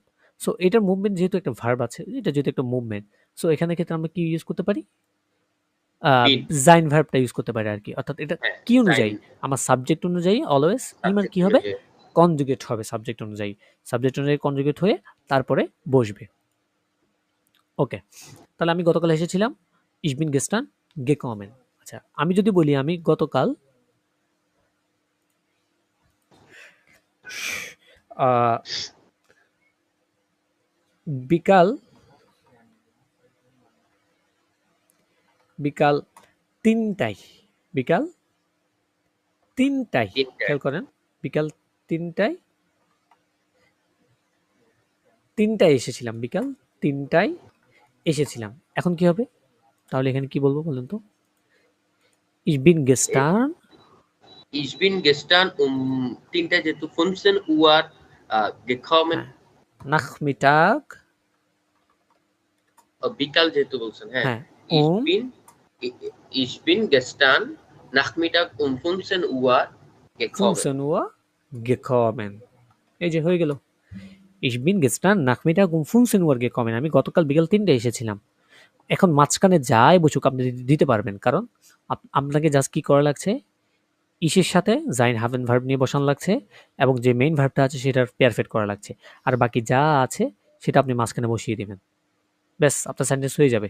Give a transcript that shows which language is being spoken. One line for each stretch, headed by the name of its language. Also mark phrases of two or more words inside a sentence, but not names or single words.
Bangla: সো এটার মুভমেন্ট যেহেতু একটা ভার্ব আছে, এটা যেহেতু একটা মুভমেন্ট, সো এখানে ক্ষেত্রে আমরা কি ইউজ করতে পারি?
German: Bin.
Bangla: জাইন ভার্বটা ইউজ করতে পারি আর কি। অর্থাৎ এটা হ্যাঁ, কি অনুযায়ী?
German: sein
Bangla: আমার সাবজেক্ট অনুযায়ী অলওয়েজ ইমার
English: subject
Bangla: কি হবে? অনুযায়ী। কনজুগেট হবে সাবজেক্ট অনুযায়ী। সাবজেক্ট অনুযায়ী কনজুগেট হয়ে তারপরে বসবে। ওকে, তাহলে আমি গতকাল এসেছিলাম,
German: ich bin gestern gekommen।
Bangla: আচ্ছা, আমি যদি বলি আমি গতকাল আহ, বিকাল বিকাল ৩টায়, বিকাল ৩টায়, তিনটায়। খেয়াল করেন, বিকাল ৩টায় এসেছিলাম, বিকাল ৩টায় এসেছিলাম। এখন কি হবে? তাহলে এখানে কি বলবো বলেন তো?
German: ich bin gestern, Ich bin gestern
Bangla: তিনটায় যেহেতু
German: 15 Uhr gekommen. হ্যাঁ, Nachmittag,
Bangla: বিকাল যেহেতু বলছেন, হ্যাঁ। হ্যাঁ,
German: Ich bin ich bin gestern Nachmittag 15 Uhr gekommen. 15 Uhr gekommen।
Bangla: এই যে হয়ে গেল,
German: ich bin gestern Nachmittag 15 Uhr gekommen।
Bangla: আমি গতকাল বিকাল ৩টায় এসেছিলাম। এখন মাঝখানে যাই বসুক আপনি দিতে পারবেন, কারণ আপনাকে জাস্ট কি করা লাগছে? ইসের সাথে
German: sein haben
Bangla: ভার্ব নিয়ে বসানো লাগছে, এবং যে মেইন ভার্বটা আছে সেটার পারফেক্ট করা লাগছে। আর বাকি যা আছে সেটা আপনি মাঝখানে বসিয়ে দিবেন, ব্যাস আপনার সেন্টেন্স হয়ে যাবে।